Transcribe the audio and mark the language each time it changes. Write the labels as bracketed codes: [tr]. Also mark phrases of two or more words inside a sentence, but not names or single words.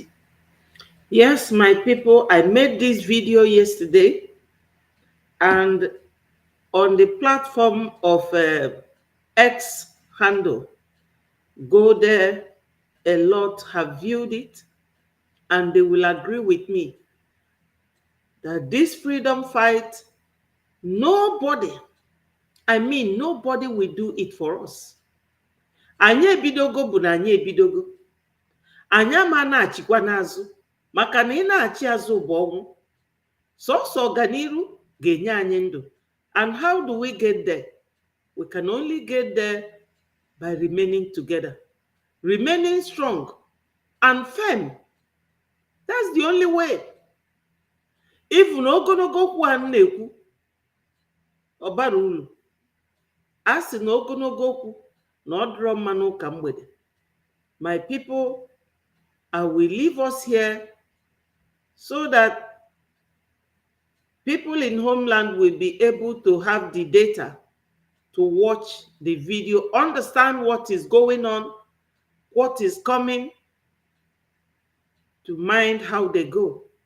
[en] Yes, my people, I made this video yesterday, and on the platform of X handle, go there, a lot have viewed it, and they will agree with me that this freedom fight, nobody will do it for us. [ig] Anyị ebidogo bụ na anyị ebidogo. Anyị ama na-achịkwa n'azụ, maka na ị na-achị azụ bụ ọnwụ. Sọsọ ọganiru ga-enye anyị ndụ. [en] And how do we get there? We can only get there by remaining together, remaining strong and firm. That's the only way. [ig] Even ogologo okwu a na-ekwu ọ bara uru. A sị na ogologo okwu na ọ dịrọ mma n'ụka mgbede. [en] My people, I will leave us here so that people in homeland will be able to have the data to watch the video, understand what is going on, what is coming, to mind how they go.